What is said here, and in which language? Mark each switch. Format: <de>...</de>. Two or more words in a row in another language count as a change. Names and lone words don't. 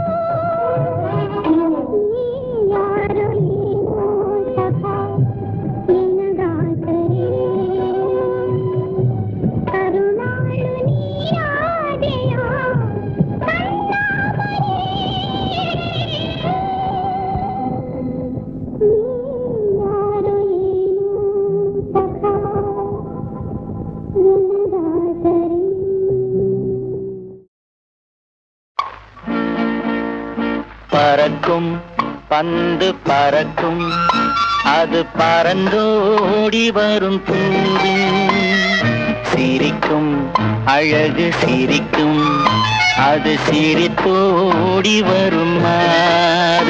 <kn>ನೀ ಯಾರು ಏನೋ ಸಖ ಎನಗಾಸರೆ ಕರುಣಾಳು ನೀರಾದೆಯ ಕಣ್ಣಾಮರೆ ನೀ ಯಾರು ಏನೋ ಸಖ ಎನಗಾಸರೆ</kn> <ta>பறக்கும் பந்து பறக்கும் அது பறந்தோடி வரும் தூது சிரிக்கும் அழகு சிரிக்கும் அது சிரித்தோடி வரும் மாறு</ta>